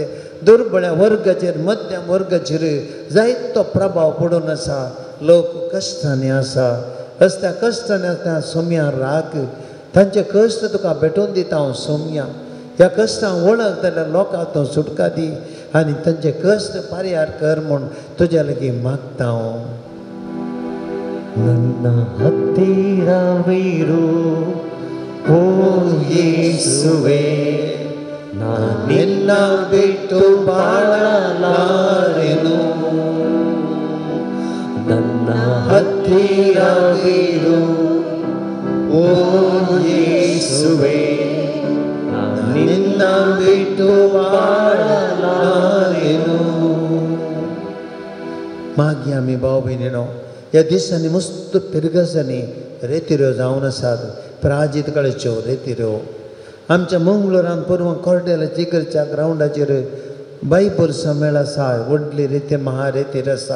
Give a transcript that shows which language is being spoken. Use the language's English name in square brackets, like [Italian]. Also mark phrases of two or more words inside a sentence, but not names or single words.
[Konkani] दुर्बळ्या वर्गाचेर, मध्यम वर्गाचेर जायतो प्रभाव पडून आसा. लोक कश्टांनी आसा. असल्या कश्टांनी आसता सोम्या राख. तांचे कश्ट तुका भेटोवन दिता हांव सोम्या. ह्या कश्टांक वळख जाल्यार लोकांक तो सुटका दी. आनी तांचे कश्ट परिहार कर म्हूण तुज्या लागीं मागता हांव. [Kannada] ನನ್ನ ಹತ್ತಿರವಿರು ಓ ಯೇಸುವೆ, ನಿನ್ನ ಬಿಟ್ಟು ಬಾಳಲಾರೆನು. ನನ್ನ ಹತ್ತಿರವಿರು ಓ ಯೇಸುವೆ, ನಿನ್ನ ಬಿಟ್ಟು ಬಾಳಲಾರೆನು. [Konkani] मागया आमी भाव भयणीनो, ह्या दिसांनी मस्त पिरगसांनी रेतिऱ्यो जावन आसात, प्राजीत काळच्यो रेतिऱ्यो. आमच्या मंगळुरान परवां कोर्डेलाच्या इकडच्या ग्रावंडाचेर बायबर संमेळ आसा, व्हडली रेती महारेतीर आसा.